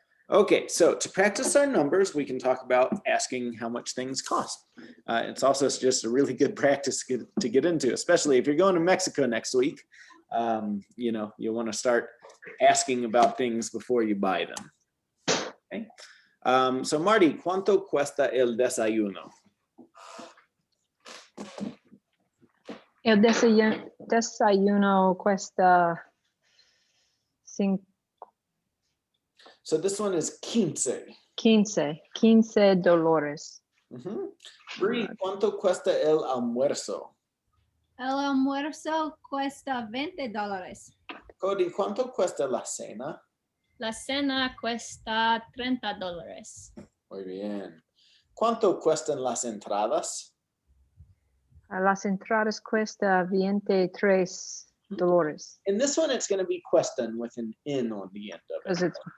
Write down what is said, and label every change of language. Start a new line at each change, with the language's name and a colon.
English: Okay, so to practice our numbers, we can talk about asking how much things cost. It's also just a really good practice to get into, especially if you're going to Mexico next week. You know, you want to start asking about things before you buy them. Okay. So
Spanish: Marty, ¿cuánto cuesta el desayuno? El desayuno cuesta 5.
English: So this one is 15.
Spanish: 15 dólares. Bree, ¿cuánto cuesta el almuerzo? El almuerzo cuesta $20. Cody, ¿cuánto cuesta la cena? La cena cuesta $30. Muy bien. ¿Cuánto cuestan las entradas? Las entradas cuesta $23.
English: In this one, it's going to be cuestan with an N on the end of it.